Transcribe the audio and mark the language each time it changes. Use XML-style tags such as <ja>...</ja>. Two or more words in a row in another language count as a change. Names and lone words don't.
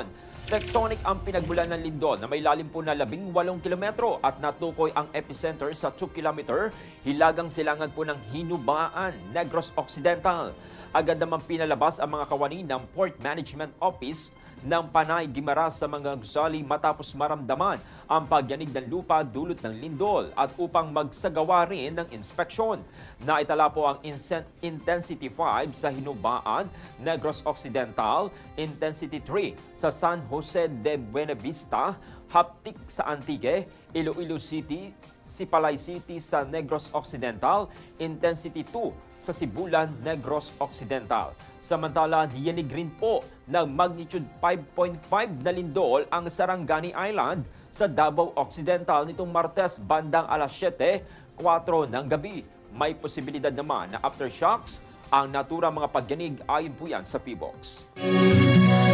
<tl>Tectonic ang pinagmulan ng lindol na may lalim po na 18 kilometro at natukoy ang epicenter sa 2 kilometer hilagang silangan po ng Hinubaan, Negros Occidental. Agad naman pinalabas ang mga kawani ng Port Management Office ng Panay Guimaras sa mga gusali matapos maramdaman ang pagyanig ng lupa dulot ng lindol at upang magsagawa rin ng inspeksyon. Naitala po ang Intensity 5 sa Hinubaan, Negros Occidental, Intensity 3 sa San Jose de Buenavista, Haptik sa Antique, Iloilo City, Sipalay City sa Negros Occidental, Intensity 2 sa Sibulan, Negros Occidental. Samantala, niyanig rin po ng magnitude 5.5 na lindol ang Sarangani Island sa Davao Occidental nitong Martes bandang alas 7:04 ng gabi. May posibilidad naman na aftershocks ang naturang mga pagyanig ayon po yan sa PBOX.</tl>